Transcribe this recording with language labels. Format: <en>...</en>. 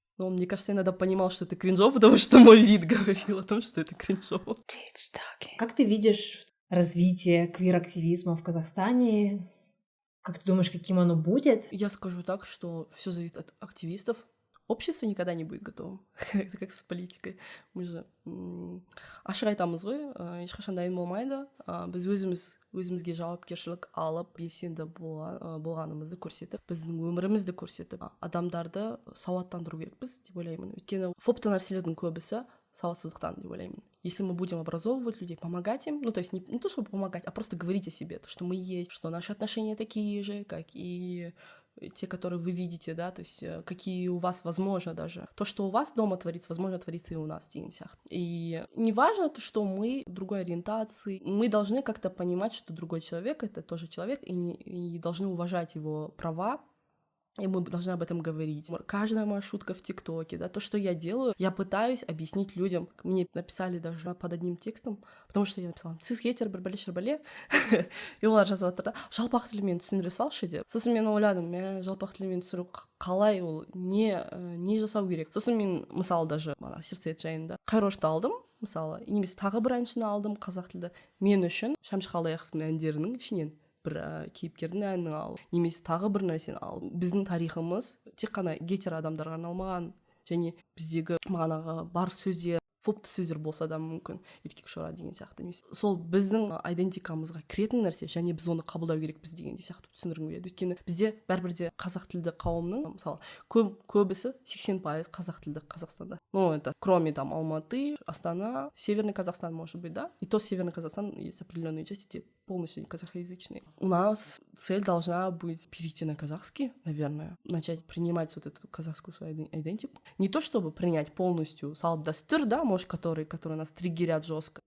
<ru>Но он, мне кажется, иногда понимал, что это кринжово, потому что мой вид говорил о том, что это кринжово. Как ты видишь развитие квир-активизма в Казахстане? Как ты думаешь, каким оно будет? Я скажу так, что все зависит от активистов. Общество никогда не будет готовым. Это как с политикой. Мы же</ru> <kk>ашық айтамыз ғой, ешқашан дайын болмайды. Біз өзімізге жауапкершілік алып, белсенді болғанымызды көрсетіп, біздің өмірімізді көрсетіп, адамдарды сауаттандыру керекпіз деп ойлаймын. Өйткені фобты нәрселердің көбісі сауатсыздықтан деп ойлаймын.</kk> <ru>Если мы будем образовывать людей, помогать им, ну, то есть не то, чтобы помогать, а просто говорить о себе, то, что мы есть, что наши отношения такие же, как и те, которые вы видите, да, то есть какие у вас, возможно, даже. То, что у вас дома творится, возможно, творится и у нас, И не важно то, что мы другой ориентации, мы должны как-то понимать, что другой человек — это тоже человек, и должны уважать его права, и мы должны об этом говорить. Каждая моя шутка в ТикТоке, да, то, что я делаю, я пытаюсь объяснить людям. Мне написали даже под одним текстом, потому что я написала</ru> <kk>«Сіз-хетер бір бәле». И олар жазып жатыр да «Жалпақ тілмен түсіндіре салшы» деп. Сосын мен ойладым, жалпақ тілмен түсіндіру қалай ол, не жасау керек. Сосын мен, мысалы, даже сердцеет жайында Қайрошты алдым, мысалы, немесе тағы бір әншіні алдым қазақ тілді. Мен үшін Шәмші Қалдаяқовтың әндерінің ішінен бір кейіпкердің әнін ал, немесе тағы бір нәрсені ал. Біздің тарихымыз тек қана гетер адамдарға арналмаған, және біздегі мағынағы бар сөздер, фобты сөздер болса да мүмкін, еркек шора деген сияқты. Сол біздің айдентикамызға кіретін нәрсе, және біз оны қабылдау керекпіз деген сияқты түсіндіргім келеді. Өйткені бізде бәрібірде қазақ тілді қауымның, мысалы, көбісі 80% қазақ тілді Қазақстанда.</kk> <ru>Ну, это кроме там Алматы, Астана, Северный Казахстан, может быть, да? И то Северный Казахстан есть определенные части, где полностью казахоязычные. У нас цель должна быть перейти на казахский, наверное, начать принимать вот эту казахскую свою идентику. Не то чтобы принять полностью салт-дастур, да, может, которые нас триггерят жестко.</ru>